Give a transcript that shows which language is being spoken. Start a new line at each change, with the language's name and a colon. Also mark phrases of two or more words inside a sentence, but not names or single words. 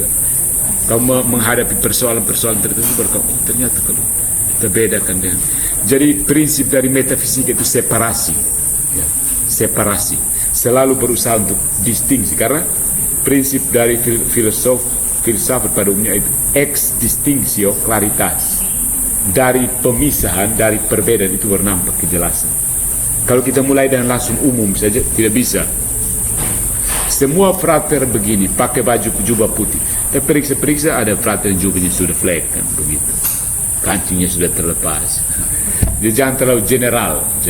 Indonesian: Kamu menghadapi persoalan-persoalan tertentu berkata, oh, ternyata kalau kita bedakan dengan. Jadi prinsip dari metafisika itu separasi. Ya, separasi. Selalu berusaha untuk distingsi, karena prinsip dari filsafat pada umumnya itu
Latin: ex distinctio claritas.
Indonesian: dari pemisahan, dari perbedaan itu bernampak kejelasan. Kalau kita mulai dengan langsung umum saja, tidak bisa. Semua frater begini, pakai baju jubah putih. Tapi periksa-periksa ada frater yang jubahnya sudah flek kan, begitu. Kancingnya sudah terlepas. Jadi jangan terlalu general.